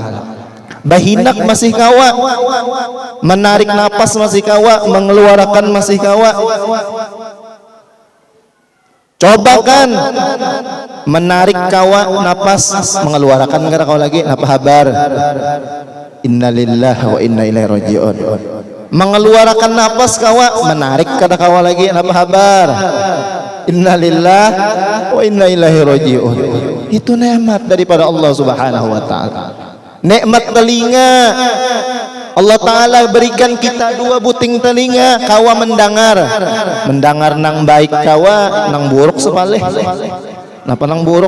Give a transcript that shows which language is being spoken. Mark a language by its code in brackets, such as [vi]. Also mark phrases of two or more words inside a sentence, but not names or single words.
[bjn] Bahinak masih kawa, menarik napas masih kawa, mengeluarkan masih kawa. Coba kan menarik kawa napas, mengeluarkan gara kau lagi, apa kabar? [ar] إنا لله وإنا إليه راجعون. [bjn] Mengeluarkan napas kawa, menarik kata kawa lagi, apa kabar? [ar] إنا لله وإنا إليه راجعون. [bjn] Itu nikmat daripada Allah [ar] سبحانه وتعالى. [bjn] Nikmat telinga, Allah Ta'ala berikan kita dua buting telinga, kawa mendengar nang baik kawa, nang buruk sepaleh. Napa nang buruk?